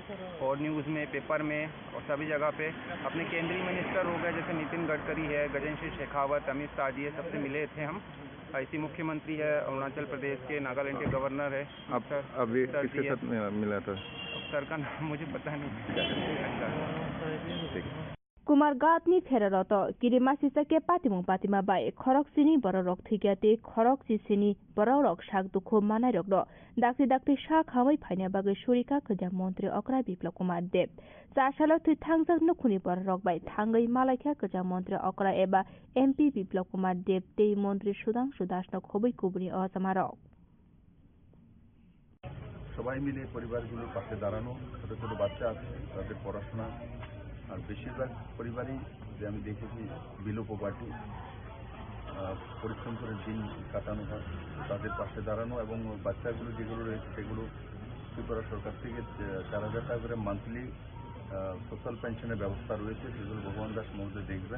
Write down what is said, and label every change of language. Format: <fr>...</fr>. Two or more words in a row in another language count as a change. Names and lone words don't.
<hi>और न्यूज़ में, पेपर में और सभी जगह पे अपने केंद्रीय मिनिस्टर हो गए, जैसे नितिन गडकरी है, गजेंद्र सिंह शेखावत, अमित शाह जी है, सबसे मिले थे हम। ऐसी मुख्यमंत्री है अरुणाचल प्रदेश के, नागालैंड के गवर्नर है। अभी किसके साथ मिला था? सर का नाम मुझे पता नहीं।</hi> <trp>कुमारगातनी फेररत किरिमा सिसके पातिमुं पातिमा बाय खरक सिनी बररक थिग्याते खरक सिसिनी बररक साग दुखो मानाय रक दाक्ति दाक्ति सा खामै फाइना बागै सुरिका खजा मन्त्री अकरा बिप्लव कुमार देव चासाल थुइ थांजक नखुनि बररक बाय थांगै मालायखा खजा मन्त्री अकरा एबा एमपी बिप्लव कुमार देव तेई मन्त्री सुदांशु दासनो खबै कुबुनि असमारक</trp> <bn>সবাই মিলে পরিবারগুলোর পাশে দাঁড়ানো, ছোটো ছোটো বাচ্চা আছে তাদের পড়াশোনা, আর বেশিরভাগ পরিবারই যে আমি দেখেছি</bn> <en>below poverty,</en> <bn>পরিশ্রম করে দিন কাটানো হয়, তাদের পাশে দাঁড়ানো এবং বাচ্চাগুলো যেগুলো রয়েছে সেগুলো ত্রিপুরা সরকার থেকে 4,000 টাকা করে</bn> <en>monthly social pension</en> <bn>ব্যবস্থা রয়েছে, সেগুলো ভগবান দাস মহোদয় দেখবেন।</bn>